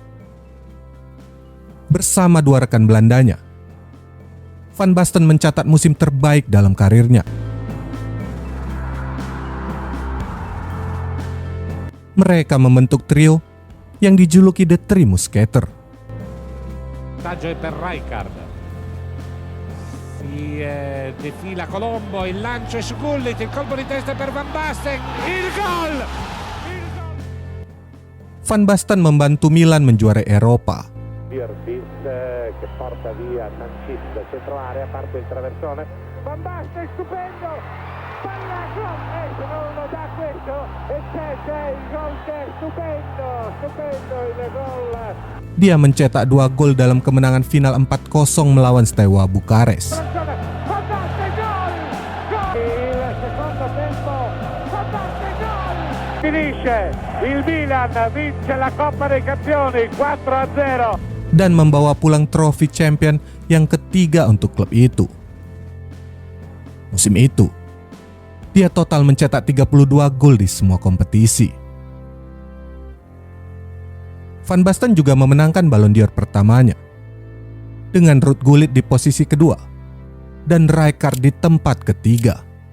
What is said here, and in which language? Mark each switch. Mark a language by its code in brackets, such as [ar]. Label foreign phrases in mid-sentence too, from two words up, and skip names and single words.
[id] Bersama 2 rekan Belandanya, Van Basten mencatat musim terbaik dalam karirnya. Mereka membentuk trio yang dijuluki The Three Musketeers. [it] Vantaggio è per Rijkaard. Si defila Colombo, il lancio è su Gullit, il colpo di testa per Van Basten, il gol! [id] Van Basten membantu Milan menjuarai Eropa. [it] Pirtis che porta via Sanchis da centro area, parte il traversone. Van Basten stupendo! Palla gol! Se non lo dà questo e c'è il gol che è stupendo il gol. [id] Dia mencetak 2 gol dalam kemenangan final 4-0 melawan Steaua Bukares. [it] Finisce, il Milan vince la Coppa dei Campioni 4-0 [id] dan membawa pulang trofi champion yang ketiga untuk klub itu. Musim itu, dia total mencetak 32 gol di semua kompetisi. Van Basten juga memenangkan Ballon d'Or pertamanya dengan Ruud Gullit di posisi kedua dan Rijkaard di tempat ketiga.